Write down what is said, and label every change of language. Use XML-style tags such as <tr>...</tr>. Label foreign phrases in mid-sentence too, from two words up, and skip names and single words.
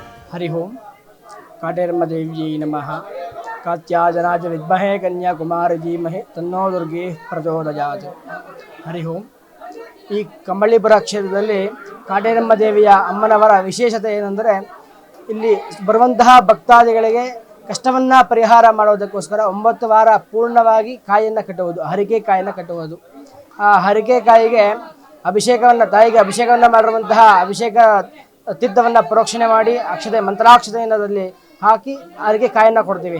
<sa>हरि ओं काटेरम्मदेव्यै नमः कात्याजनाय विद्महे कन्याकुमारी धीमहि तन्नो दुर्गे प्रचोदयात् हरि ओं</sa> <kn>ಈ ಕಂಬಳಿಪುರ ಕ್ಷೇತ್ರದಲ್ಲಿ ಕಾಟೇರಮ್ಮ ದೇವಿಯ ಅಮ್ಮನವರ ವಿಶೇಷತೆ ಏನೆಂದರೆ ಇಲ್ಲಿ ಬರುವಂತಹ ಭಕ್ತಾದಿಗಳಿಗೆ ಕಷ್ಟವನ್ನು ಪರಿಹಾರ ಮಾಡೋದಕ್ಕೋಸ್ಕರ 9 ವಾರ ಪೂರ್ಣವಾಗಿ ಕಾಯಿಯನ್ನು ಕಟ್ಟುವುದು, ಹರಿಕೆ ಕಾಯಿಯನ್ನು ಕಟ್ಟುವುದು. ಆ ಹರಿಕೆ ಕಾಯಿಗೆ ಅಭಿಷೇಕವನ್ನು ತಾಯಿಗೆ ಅಭಿಷೇಕವನ್ನು ಮಾಡಿರುವಂತಹ ಅಭಿಷೇಕ ತೀರ್ಥವನ್ನು ಪ್ರೋಕ್ಷಣೆ ಮಾಡಿ ಮಂತ್ರಾಕ್ಷತೆಯಲ್ಲಿ ಹಾಕಿ ಹರಿಕೆ ಕಾಯನ್ನು ಕೊಡ್ತೀವಿ.</kn>